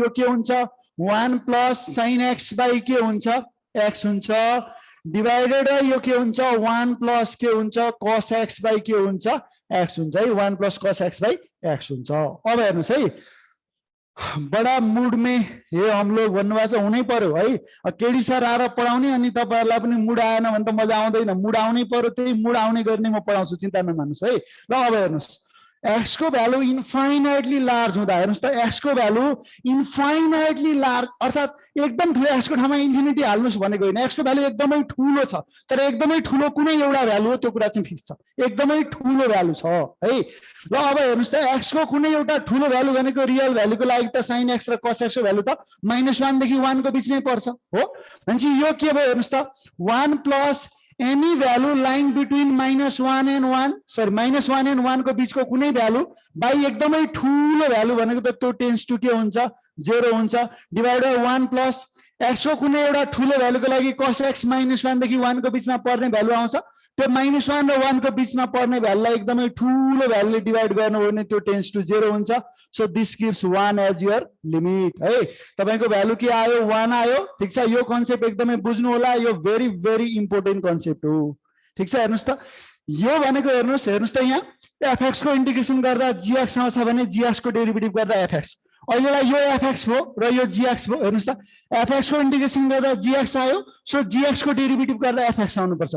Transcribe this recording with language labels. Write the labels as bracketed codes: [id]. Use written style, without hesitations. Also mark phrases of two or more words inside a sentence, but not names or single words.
[ne] यो के हुन्छ? 1 प्लस sin x बाई के हुन्छ? x हुन्छ डिवाइडेड यो के हुन्छ? 1 प्लस के हुन्छ? cos x बाई के हुन्छ? x हुन्छ है। 1 प्लस cos x बाई x हुन्छ। अब हेर्नुस् है, [hi] बडा मुड में हे हम लोग [ne] भन्नुभएको छ, हुनै पर्यो है। केडी सर आएर पढाउने अनि तपाईहरुलाई पनि मुड आएन भने त मजा आउँदैन। मुड आउनै पर्यो, त्यही मुड आउने गर्ने म पढाउँछु, चिन्ता नमान्नुस् है। ल अब हेर्नुस्, x को भ्यालु [en] infinitely large [ne] हुँदा, हेर्नुस् त, x को भ्यालु [en] infinitely large [ne] अर्थात एकदम ठुलो x को ठाउँमा इन्फिनिटी हाल्नुस् भनेको हैन। x को भ्यालु एकदमै ठुलो छ, तर एकदमै ठुलो कुनै एउटा भ्यालु हो त्यो कुरा चाहिँ फिक्स छ। एकदमै ठुलो भ्यालु छ है। ल अब हेर्नुस् त, x को कुनै एउटा ठुलो भ्यालु भनेको रियल भ्यालुको लागि त sin x र cos x को भ्यालु त -1 देखि 1 को बीचमै पर्छ हो। भनेपछि यो के भयो? हेर्नुस् त, 1 प्लस [en] any value lying between -1 and 1, sorry, -1 and 1 [ne] को बीचको कुनै भ्यालु बाई एकदमै ठुलो भ्यालु भनेको त त्यो [en] tends to [ne] के हुन्छ? 0 हुन्छ डिवाइडेड 1 प्लस x को कुनै एउटा ठुलो भ्यालुको लागि cos x -1 देखि 1 को बीचमा पर्ने भ्यालु आउँछ। त्यो -1 र 1 को बीचमा पर्ने भ्यालुलाई एकदमै ठुलो भ्यालुले डिवाइड गर्नु हो भने त्यो [en] tends to [ne] 0 हुन्छ। [en] so this gives 1 as your limit [ne] है। तपाईको भ्यालु के आयो? 1 आयो। ठीक छ, यो कन्सेप्ट एकदमै बुझ्नु होला। यो [en] very very important concept [ne] हो। ठीक छ, हेर्नुस् त, यो भनेको हेर्नुस् त, यहाँ fx को इंटीग्रेशन गर्दा gx आउँछ भने gx को डेरिभेटिभ गर्दा fx। अहिलेलाई यो fx हो र यो gx हो। हेर्नुस् त, fx को इंटीग्रेशन गर्दा gx आयो, सो gx को डेरिभेटिभ गर्दा fx आउनु पर्छ।